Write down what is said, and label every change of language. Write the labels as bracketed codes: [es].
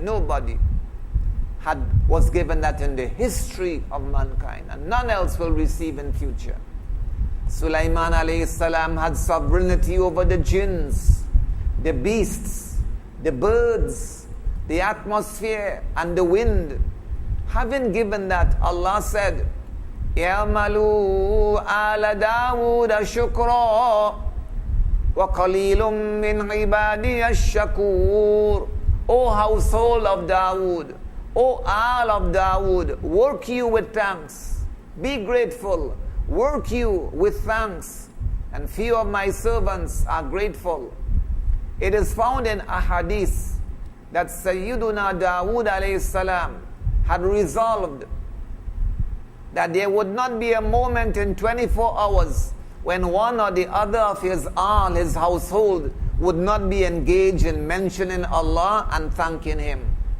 [en] Nobody was given that in the history of mankind, and none else will receive in future. Sulaiman alayhi salam had sovereignty over the jinns, the beasts, the birds, the atmosphere, and the wind. [ar] Having given that, Allah said, يَعْمَلُوا آلَ دَاوُودَ شُكْرًا وَقَلِيلٌ مِّنْ عِبَادِيَ الشَّكُورِ. [en] O household of Dawood, O Al of Dawood, work you with thanks. Be grateful. Work you with thanks. And few of my servants are grateful. It is found in a hadith that Sayyiduna Dawood alayhi salam had resolved that there would not be a moment in 24 hours when one or the other of his household, would not be engaged in mentioning Allah and thanking Him.